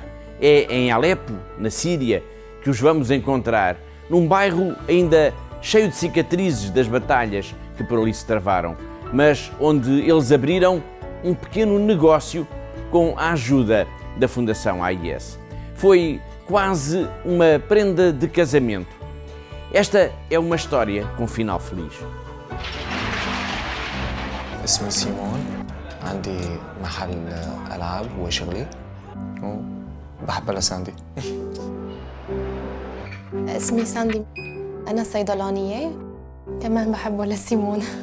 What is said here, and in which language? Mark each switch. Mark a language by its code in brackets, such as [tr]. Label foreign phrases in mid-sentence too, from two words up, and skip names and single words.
[pt] É em Alepo, na Síria, que os vamos encontrar, num bairro ainda cheio de cicatrizes das batalhas que por ali se travaram, mas onde eles abriram um pequeno negócio com a ajuda da Fundação AIS. Foi quase uma prenda de casamento. Esta é uma história com final feliz. [ar] اسمي سيمون، عندي محل ألعاب وشغلي وبحبها لساندي. اسمي ساندي، أنا صيدلانية، كمان بحبه لسيمون.